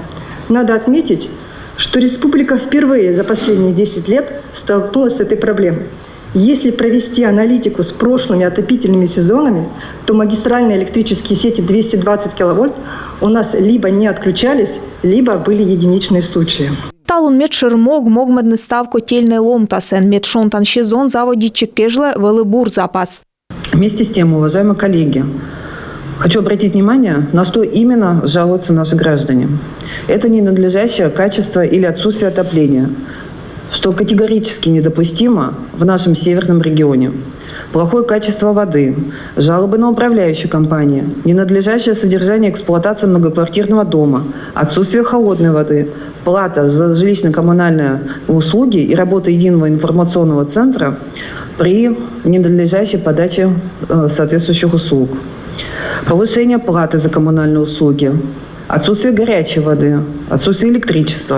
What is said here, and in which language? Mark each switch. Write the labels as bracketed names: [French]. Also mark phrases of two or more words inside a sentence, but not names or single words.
[Russian] Надо отметить, что республика впервые за последние 10 лет столкнулась с этой проблемой. Если провести аналитику с прошлыми отопительными сезонами, то магистральные электрические сети 220 киловольт у нас либо не отключались, либо были единичные случаи. [Komi] Талун медшермог могмадны став котельной ломтасен, медшонтан сезон заводичек кежле велыбур запас. [Russian] Вместе с тем, уважаемые коллеги, хочу обратить внимание, на что именно жалуются наши граждане. Это ненадлежащее качество или отсутствие отопления, что категорически недопустимо в нашем северном регионе. Плохое качество воды, жалобы на управляющую компанию, ненадлежащее содержание и эксплуатация многоквартирного дома, отсутствие холодной воды, плата за жилищно-коммунальные услуги и работа единого информационного центра при ненадлежащей подаче соответствующих услуг, повышение платы за коммунальные услуги, отсутствие горячей воды, отсутствие электричества.